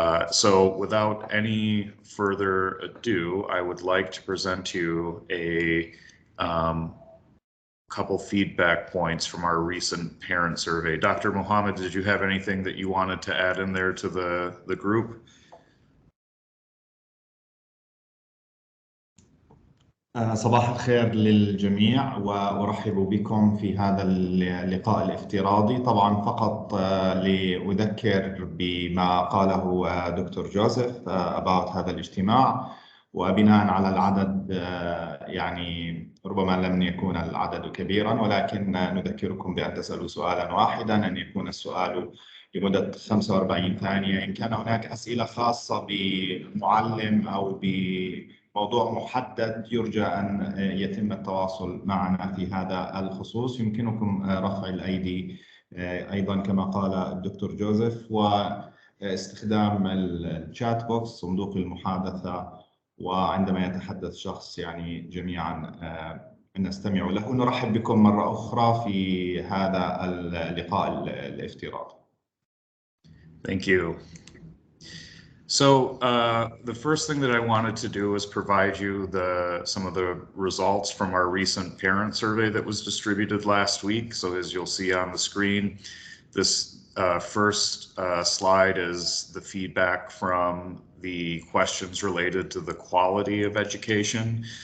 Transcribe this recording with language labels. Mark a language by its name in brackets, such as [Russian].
[English] So without any further ado, I would like to present to you a couple feedback points from our recent parent survey. Dr. Mohammed, did you have anything that you wanted to add in there to the group? [Arabic] صباح الخير للجميع وأرحب بكم في هذا اللقاء الافتراضي. طبعا فقط لأذكر بما قاله دكتور جوزيف [English] about [Arabic] هذا الاجتماع، وبناء على العدد يعني ربما لم يكون العدد كبيرا، ولكن نذكركم بأن تسألوا سؤالا واحدا، أن يكون السؤال لمدة 45 ثانية. إن كان هناك أسئلة خاصة بمعلم أو بموضوع محدد يرجى أن يتم التواصل معنا في هذا الخصوص. يمكنكم رفع الأيدي أيضا كما قال الدكتور جوزيف، واستخدام الشات بوكس صندوق المحادثة، وعندما يتحدث شخص يعني جميعا نستمع له. نرحب بكم مرة أخرى في هذا اللقاء الافتراضي. [English] Thank you. So the first thing that I wanted to do is provide you some of the results from our recent parent survey that was distributed last week. So as you'll see on the screen, this first slide is the feedback from the questions related to the quality of education.